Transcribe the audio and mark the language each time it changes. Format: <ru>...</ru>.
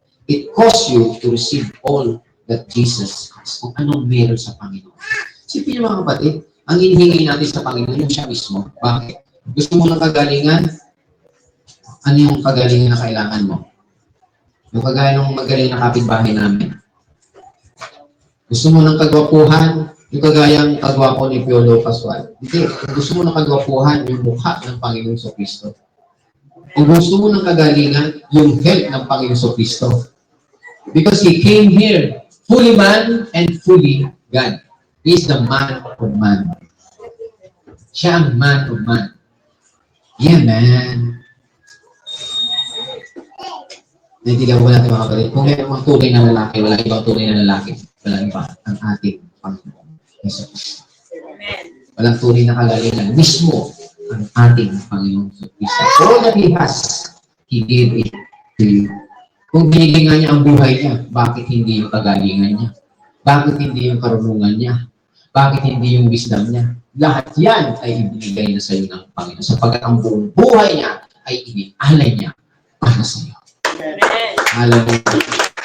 <en>It costs you to receive all that Jesus has.</en> <tl>Kung anong meron sa Panginoon. Sipin niyo, mga kapatid, ang hinihingi natin sa Panginoon, yung siya mismo. Bakit? Gusto mo ng kagalingan? Ano yung kagalingan na kailangan mo? Yung kagaya ng magaling na kapitbahay namin. Gusto mo ng kagwapuhan? Yung kagayang kagwapo ni Piolo Pascual. Hindi. Kung gusto mo ng kagwapuhan, yung mukha ng Panginoon sa Kristo. Kung gusto mo ng kagalingan, yung health ng Panginoon Kristo.</tl> <en>Because He came here, fully man and fully God. He is the man of man.</en> <tl>Siya ang</tl> <en>man of man. Yeah, man.</en> <tl>Naintindihan ko natin, mga kapatid. Kung may mga tunay na lalaki, wala ibang tunay na lalaki. Wala iba ang ating Panginoon. Jesus. Walang tunay na kagalingan. Mismo ang ating Panginoon Kristo.</tl> <en>All that He has, He gave it to you.</en> <tl>Kung binigay nga niya ang buhay niya, bakit hindi yung kagalingan niya? Bakit hindi yung karunungan niya? Bakit hindi yung wisdom niya? Lahat yan ay ibinigay na sa iyo ng Panginoon. Sapagkat ang buong buhay niya ay inialay niya para sa iyo. Hallelujah.</tl>